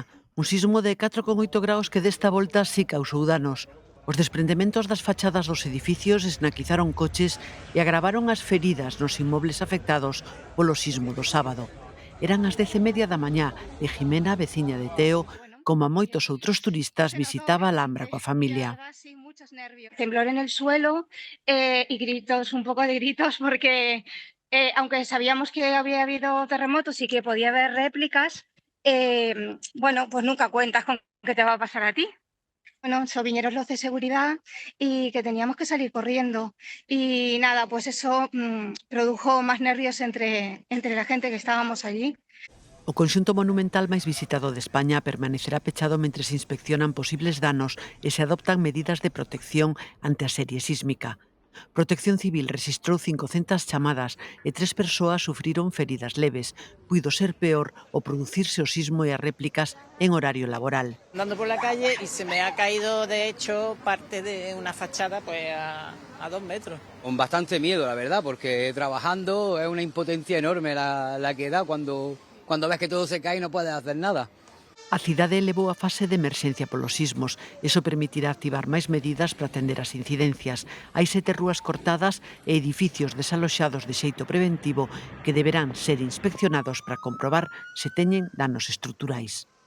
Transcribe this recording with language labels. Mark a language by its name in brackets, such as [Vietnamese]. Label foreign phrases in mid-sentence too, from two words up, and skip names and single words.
[Galician] Un sismo de 4,8 graus que desta volta sí causou danos. Os desprendementos das fachadas dos edificios esnaquizaron coches e agravaron as feridas nos inmobles afectados polo sismo do sábado. Eran as 10:30 da mañá e Jimena, veciña de Teo, como a moitos outros turistas, visitaba a Alhambra coa familia. [Spanish] Temblor en el suelo y gritos, un poco de gritos, porque aunque sabíamos que había habido terremotos y que podía haber réplicas, bueno, pues nunca cuentas con que te va a pasar a ti. Bueno, vinieron los de seguridad y que teníamos que salir corriendo. Y nada, pues eso produjo más nervios entre la gente que estábamos allí. [Galician] O conxunto monumental máis visitado de España permanecerá pechado mentres se inspeccionan posibles danos e se adoptan medidas de protección ante a serie sísmica. Protección Civil registrou 500 chamadas e 3 persoas sufriron feridas leves. Puido ser peor o producirse o sismo e as réplicas en horario laboral. [Spanish] Andando por la calle y se me ha caído, de hecho, parte de una fachada pues a 2 metros. Con bastante miedo, la verdad, porque trabajando es una impotencia enorme la que da cuando ves que todo se cae y no puedes hacer nada. [Galician] A cidade elevou a fase de emerxencia polos sismos. Iso permitirá activar máis medidas para atender as incidencias. Hai 7 rúas cortadas e edificios desaloxados de xeito preventivo que deberán ser inspeccionados para comprobar se teñen danos estruturais.